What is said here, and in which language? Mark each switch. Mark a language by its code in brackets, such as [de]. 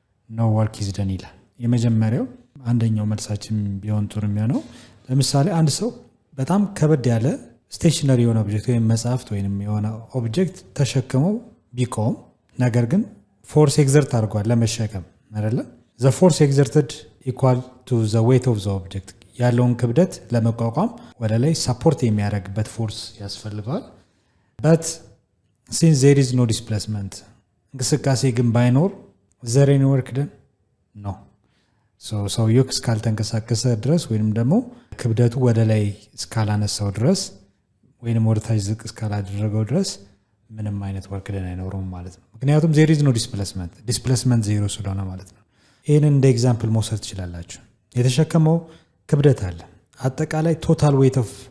[am] no work is done ይላል። የመጀመሪያው አንደኛው መልሳችን ቢሆን ጥሩ የሚሆነው ለምሳሌ አንድ ሰው በጣም ከበድ ያለ ስቴሽነሪ የሆነ ኦብጀክት ወይም መጽሐፍት ወይም የሆነ ኦብጀክት ተሸክመው ቢቆም ነገር ግን ፎርስ ኤግዘርት አድርጓል ለመሸከም አይደለ? [en] the force exerted equal to the weight of the object [am] ያለውን ክብደት ለመቋቋም ወደ ላይ ሰፖርት የሚያደርግበት ፎርስ ያስፈልጋል። [en] but since there is no displacement [am] እንቅስቃሴ ግን ባይኖር [en] there any work done? no [am] ሰውየው እስካልተንቀሳቀሰ ድረስ ወይንም ደግሞ ክብደቱ ወደ ላይ እስካላነሳው ድረስ ወይንም ወደ ታች ዝቅ እስካላደረገው ድረስ ምንም አይነት ወርክ ደን አይኖረውም ማለት ነው። ምክንያቱም ዜር ኢዝ ኖ ዲስፕሌስመንት ዜሮ ስለሆነ ማለት ነው። ይህንን እንደ ኤግዛምፕል መውሰድ ትችላላችሁ። የተሸከመው ክብደት አለ። አጠቃላይ ቶታል ዌይት ኦፍ